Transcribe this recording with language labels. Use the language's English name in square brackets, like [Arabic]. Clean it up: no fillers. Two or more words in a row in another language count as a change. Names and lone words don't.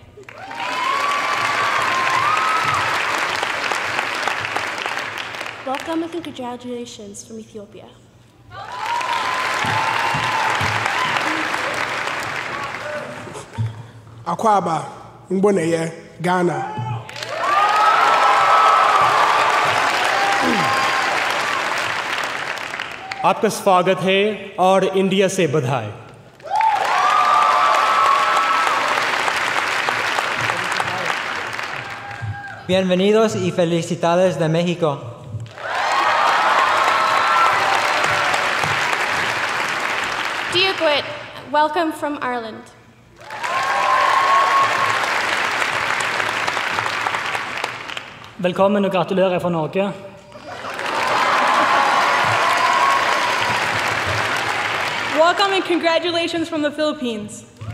[English] Welcome and congratulations from Ethiopia. [Akan] Akwaba, Mboneye, Ghana. [Hindi] आपका स्वागत है और इंडिया से बधाई। [Spanish] Bienvenidos y felicidades de México. [Irish] Diogwit, [English] welcome from Ireland. [Norwegian] Velkommen og gratulerer fra Norge. [English] Welcome and congratulations from the Philippines.